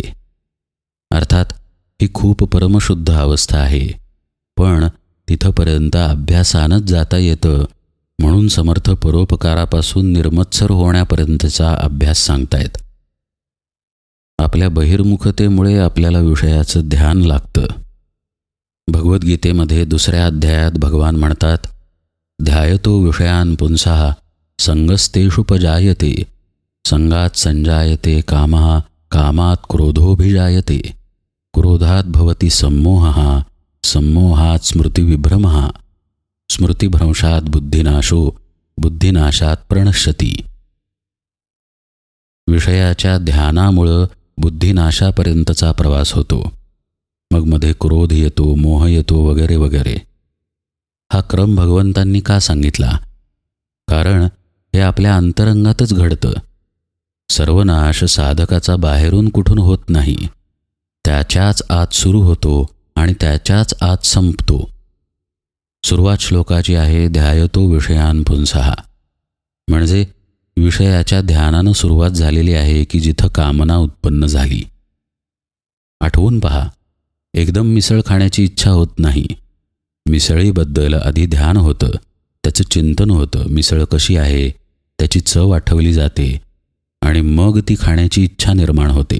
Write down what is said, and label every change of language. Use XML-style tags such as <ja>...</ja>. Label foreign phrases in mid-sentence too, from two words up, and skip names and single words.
<mr>अर्थात ही खूप परमशुद्ध अवस्था आहे, पण तिथपर्यंत अभ्यासानंच जाता येतं. म्हणून समर्थ परोपकारापासून निर्मत्सर होण्यापर्यंतचा अभ्यास सांगतायत. आपल्या बहिर्मुखतेमुळे आपल्याला विषयाचं ध्यान लागतं. भगवद्गीतेमध्ये 2ऱ्या अध्यायात भगवान म्हणतात,</mr> <sa>ध्यायतो विषयान् पुंसः संगस्तेषुपजायते संगात संजायते कामः कामात् क्रोधोभिजायते क्रोधात् भवति सम्मोहः सम्मोहात् स्मृतिविभ्रमः स्मृतिभ्रंशात् बुद्धिनाशो बुद्धिनाशात् प्रणश्यति.</sa> <mr>विषयाच्या ध्यानामुळं बुद्धिनाशापर्यंतचा प्रवास होतो. मग मध्ये क्रोध येतो, मोह येतो, वगैरे वगैरे. हा क्रम भगवंतांनी का सांगितला? कारण हे आपल्या अंतरंगातच घडतं. सर्वनाश साधकाचा बाहेरून कुठून होत नाही, त्याच्याच आत सुरू होतो आणि त्याच्याच आत संपतो. सुरुवात श्लोकाची आहे,</mr> <sa>ध्यायतो विषयान् पुंसः,</sa> <mr>म्हणजे विषयाच्या ध्यानानं सुरुवात झालेली आहे की जिथं कामना उत्पन्न झाली. आठवून पहा, एकदम मिसळ खाण्याची इच्छा होत नाही. मिसळीबद्दल आधी ध्यान होतं, त्याचं चिंतन होतं, मिसळ कशी आहे त्याची चव आठवली जाते आणि मग ती खाण्याची इच्छा निर्माण होते.</mr>